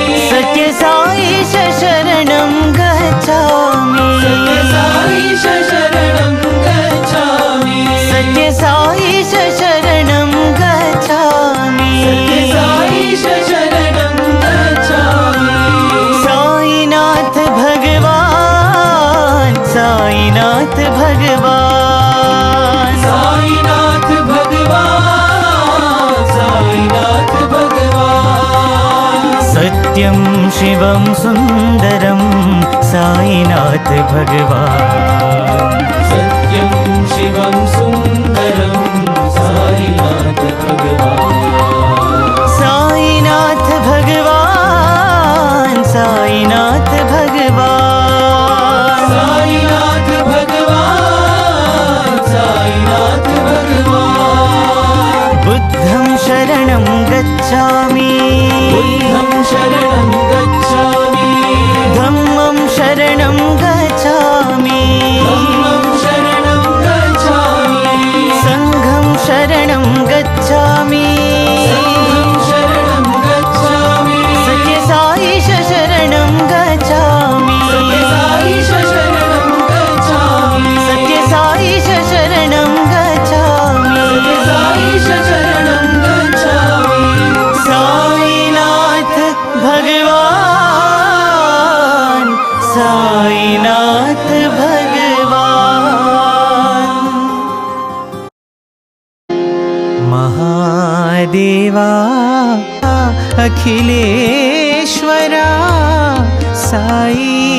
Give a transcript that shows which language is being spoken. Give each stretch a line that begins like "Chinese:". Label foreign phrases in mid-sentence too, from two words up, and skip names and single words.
Sanskrit: सत्यसाई शरणं गच्छामि सत्यसाई शरणं गच्छामि सत्यसाई शरणं गच्छामि सत्यसाई शरणं गच्छामि साईनाथ भगवान साईनाथ भगवान साईनाथ भगवान साईनाथ भगवान सत्यं शिवं सुन्दरं साईनाथ भगवान सत्यं शिवं सुन्दरं साईनाथ भगवान साईनाथ भगवान साईनाथ भगवान साईनाथ भगवान साईनाथ भगवान
Pali: बुद्धं शरणं गच्छामि बुद्धं शरणं गच्छामि धम्मं शरणं गच्छामि धम्मं शरणं गच्छामि संघं शरणं गच्छामि संघं शरणं गच्छामि
Sanskrit: सत्यसाई शरणं गच्छामि सत्यसाई शरणं गच्छामि सत्यसाई शरणं गच्छामि सत्यसाई शरणं गच्छामि साईनाथ भगवान भगवान साईनाथ भगवान महादेवा अखिलेश्वरा साई